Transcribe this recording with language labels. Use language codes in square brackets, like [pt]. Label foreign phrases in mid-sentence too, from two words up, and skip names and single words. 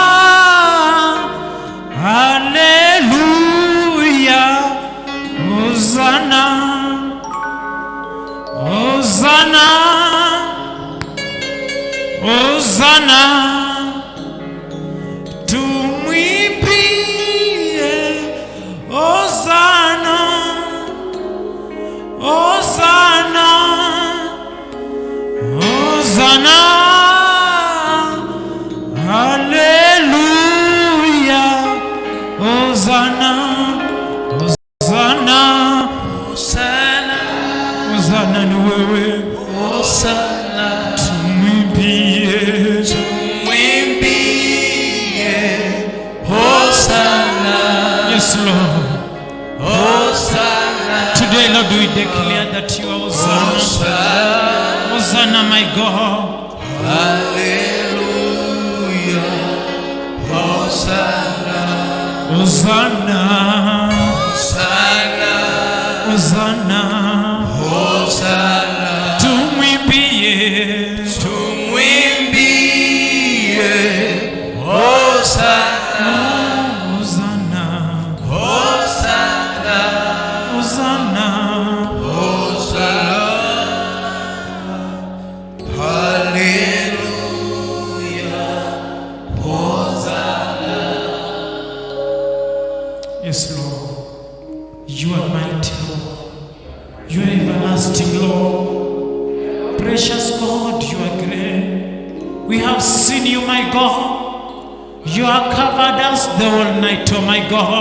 [sw] Hallelujah, Hosanna, Hosanna, Hosanna, tumwimbie Hosanna, Hosanna, Hosanna, Hallelujah, Hosanna, Hosanna, Hosanna, Hosanna ni wewe, Hosanna, tumwimbie Hosanna. [en] Yes, Lord. Hosanna. Today, Lord, we declare that you are Hosanna. Hosanna, my God. Hallelujah. Hosanna. Hosanna. Hosanna. Hosanna. Hosanna. [sw] Tumwimbie Hosanna. Hosanna. Hosanna. Hosanna. Hosanna. Hallelujah. Hosanna. [en] Yes, Lord. You are mighty, Lord. You are everlasting, Lord. Precious God, you are great. We have seen you, my God. You have covered us the whole night, oh my God.